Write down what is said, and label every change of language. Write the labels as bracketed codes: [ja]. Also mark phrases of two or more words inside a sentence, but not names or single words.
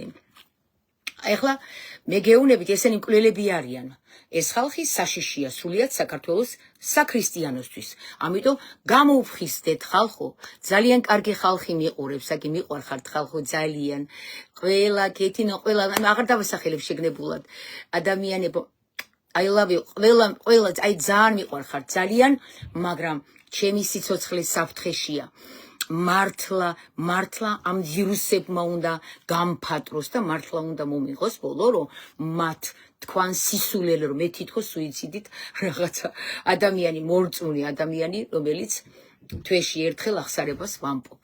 [ka] ეხლა მე გეუბნებით, ესენი მკვლელები არიან. ეს ხალხი საშიშია სრულიად საქართველოს საქრისტიანოსთვის. ამიტომ გამოუფხიზდეთ ხალხო, ძალიან კარგი ხალხი მიყურებს, აგი მიყვარხართ ხალხო ძალიან. ყველა კეთინო, ყველა აღარ დავასახელებ შეგნებულად. [en] ადამიანებო I love you. [ka] ყველა აი ძალიან მიყვარხართ ძალიან, მაგრამ ჩემი სიცოცხლე საფრთხეშია. მართლა ამ ვირუსებმა უნდა გამფატროს და მართლა უნდა მომიღოს ბოლო, რომ მათ თქვან სისულელე, რომ მე თითქოს სუიციდით რაღაცა ადამიანი, მორწმუნე ადამიანი, რომელიც თვეში ერთხელ აღსარებას ვამბობ.